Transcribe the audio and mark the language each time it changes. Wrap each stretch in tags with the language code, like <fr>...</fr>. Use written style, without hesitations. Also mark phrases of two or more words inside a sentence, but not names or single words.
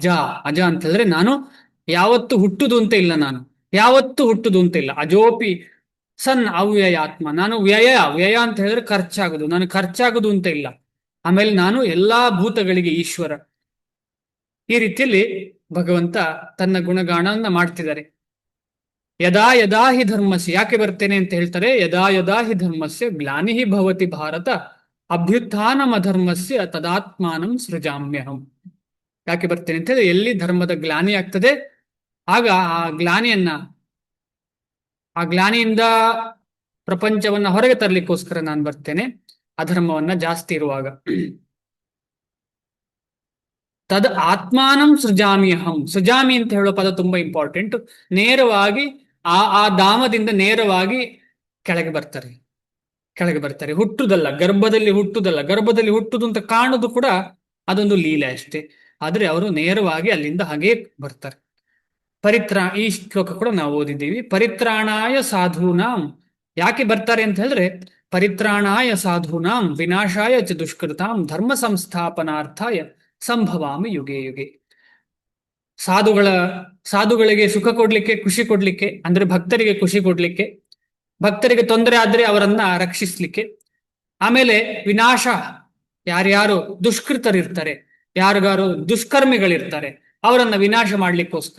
<kn>ಅಜ ಅಂತ ಹೇಳಿದ್ರೆ ನಾನು ಯಾವತ್ತು ಹುಟ್ಟುದು ಅಂತ ಇಲ್ಲ, ನಾನು ಯಾವತ್ತು ಹುಟ್ಟುದು ಅಂತ ಇಲ್ಲ.</kn> <sa>ಅಜೋಪಿ ಸನ್ ಅವ್ಯಯ ಆತ್ಮ.</sa> <kn>ನಾನು ವ್ಯಯ ಅಂತ ಹೇಳಿದ್ರೆ ಖರ್ಚಾಗುದು, ನಾನು ಖರ್ಚಾಗುದು ಅಂತ ಇಲ್ಲ. ಆಮೇಲೆ ನಾನು ಎಲ್ಲಾ ಭೂತಗಳಿಗೆ ಈಶ್ವರ. ಈ ರೀತಿಯಲ್ಲಿ ಭಗವಂತ ತನ್ನ ಗುಣಗಾನವನ್ನ ಮಾಡ್ತಿದ್ದಾರೆ.</kn> <sa>ಯದಾ ಯದಾ ಹಿ ಧರ್ಮಸ್ಯ,</sa> <kn>ಯಾಕೆ ಬರ್ತೇನೆ ಅಂತ ಹೇಳ್ತಾರೆ,</kn> <sa>ಯದಾ ಯದಾ ಹಿ ಧರ್ಮಸ್ಯ ಗ್ಲಾನಿ ಭವತಿ ಭಾರತ ಅಭ್ಯುತ್ಥಾನಮ ಧರ್ಮಸ್ಯ ತದಾತ್ಮಾನಂ ಸೃಜಾಮ್ಯಹಂ.</sa> <kn>ಯಾಕೆ ಬರ್ತೇನೆ ಅಂತ ಹೇಳಿದ್ರೆ, ಎಲ್ಲಿ ಧರ್ಮದ ಗ್ಲಾನಿ ಆಗ್ತದೆ ಆಗ ಆ ಗ್ಲಾನಿಯಿಂದ ಪ್ರಪಂಚವನ್ನ ಹೊರಗೆ ತರಲಿಕ್ಕೋಸ್ಕರ ನಾನು ಬರ್ತೇನೆ, ಅಧರ್ಮವನ್ನ ಜಾಸ್ತಿ ಇರುವಾಗ.</kn> <sa>ತದ್ ಆತ್ಮಾನಂ ಸೃಜಾಮಿ ಅಹಂ.</sa> <kn>ಸೃಜಾಮಿ ಅಂತ ಹೇಳೋ ಪದ ತುಂಬಾ ಇಂಪಾರ್ಟೆಂಟ್. ನೇರವಾಗಿ ಆ ಧಾಮದಿಂದ ನೇರವಾಗಿ ಕೆಳಗೆ ಬರ್ತಾರೆ. ಹುಟ್ಟುದಲ್ಲ, ಗರ್ಭದಲ್ಲಿ ಹುಟ್ಟುದು ಅಂತ ಕಾಣುದು ಕೂಡ ಅದೊಂದು ಲೀಲೆ ಅಷ್ಟೇ. ಆದ್ರೆ ಅವರು ನೇರವಾಗಿ ಅಲ್ಲಿಂದ ಹಾಗೆ ಬರ್ತಾರೆ. ಈ ಶ್ಲೋಕ ಕೂಡ ನಾವು ಓದಿದ್ದೀವಿ.</kn> <sa>ಪರಿತ್ರಾಣಾಯ ಸಾಧೂನಾಂ.</sa> <kn>ಯಾಕೆ ಬರ್ತಾರೆ ಅಂತ ಹೇಳಿದ್ರೆ,</kn> <sa>ಪರಿತ್ರಾಣಾಯ ಸಾಧೂನಾಂ ವಿನಾಶಾಯ ಚ ದುಷ್ಕೃತಾಂ ಧರ್ಮ ಸಂಸ್ಥಾಪನಾರ್ಥಾಯ ಸಂಭವಾಮಿ ಯುಗೆ ಯುಗೆ.</sa> <kn>ಸಾಧುಗಳಿಗೆ ಸುಖ ಕೊಡ್ಲಿಕ್ಕೆ, ಖುಷಿ ಕೊಡ್ಲಿಕ್ಕೆ, ಅಂದ್ರೆ ಭಕ್ತರಿಗೆ ಖುಷಿ ಕೊಡ್ಲಿಕ್ಕೆ, ಭಕ್ತರಿಗೆ ತೊಂದರೆ ಆದ್ರೆ ಅವರನ್ನ ರಕ್ಷಿಸ್ಲಿಕ್ಕೆ. ಆಮೇಲೆ ವಿನಾಶ, ಯಾರ್ಯಾರು ದುಷ್ಕೃತರಿರ್ತಾರೆ, ಯಾರಿಗಾರು ದುಷ್ಕರ್ಮಿಗಳಿರ್ತಾರೆ, ಅವರನ್ನ ವಿನಾಶ ಮಾಡ್ಲಿಕ್ಕೋಸ್ಕರ.</kn>